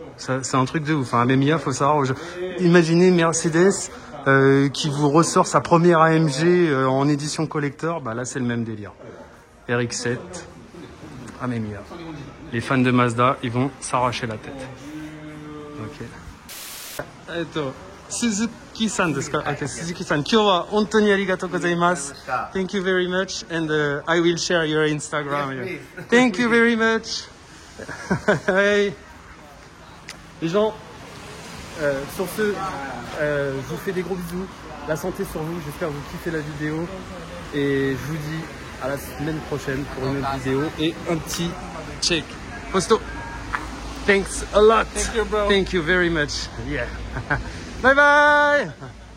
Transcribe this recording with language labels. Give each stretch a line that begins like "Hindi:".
French: C'est un truc de ouf. Hein. Amemiya, faut savoir. Imaginez Mercedes qui vous ressort sa première AMG en édition collector. Bah là, c'est le même délire. RX7, Amemiya. Les fans de Mazda, ils vont s'arracher la tête.
English: Ok.
Japanese: Suzuki-san ですか?
English: Okay, Suzuki-san.
Japanese: 今日は本当にありがとうございます。
English: Thank you very much, and I will share your Instagram. Yes, Thank you very much. Hey.
French: Les gens, sur ce, je vous fais des gros bisous. La santé sur vous. J'espère que vous kiffez la vidéo. Et je vous dis à la semaine prochaine pour une autre vidéo et un petit check.
English: Posto. Thanks a lot. Thank you, bro. Thank you very much. Yeah. Bye bye.